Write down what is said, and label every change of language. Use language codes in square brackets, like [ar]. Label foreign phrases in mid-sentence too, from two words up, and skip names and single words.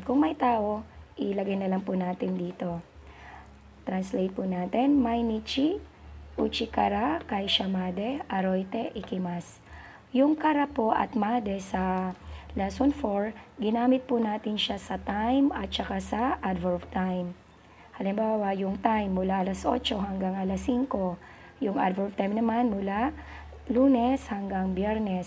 [tl] Kung may tao, ilagay na lang po natin dito. Translate po natin. [ja] 毎日、家から、会社まで, 歩いて、行きます. [tl] Yung kara po at made sa lesson 4, ginamit po natin siya sa time at saka sa [en] adverb time. [tl] Halimbawa, yung time mula alas 8 hanggang alas 5. Yung adverb time naman mula Lunes hanggang Biyernes.